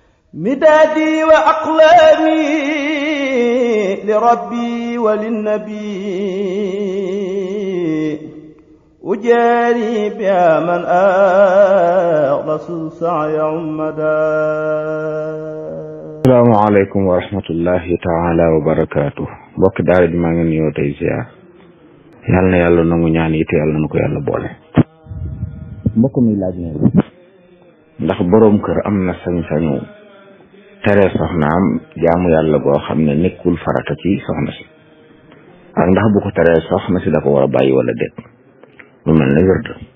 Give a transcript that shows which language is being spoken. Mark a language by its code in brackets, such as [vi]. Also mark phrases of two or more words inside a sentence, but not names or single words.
[ar] مدادي وأقلامي لربي وللنبي أجاري بها من أخلص السعي عمدا. السلام عليكم ورحمة الله تعالى وبركاته. [wo] mbokk daara ji maa ngi nuyoo tey ziar yal na yàlla nangu ñaan yi te yàlla na ko yàlla boole. mbokk mi laaj ne ndax boroom kër am na sañ-sañu tere soxnaam jaamu yàlla goo xam ne nekkul farata ci soxna si, ak ndax bu ko teree soxna si da ko war a bàyyi wala déet, lu mel ne wérd.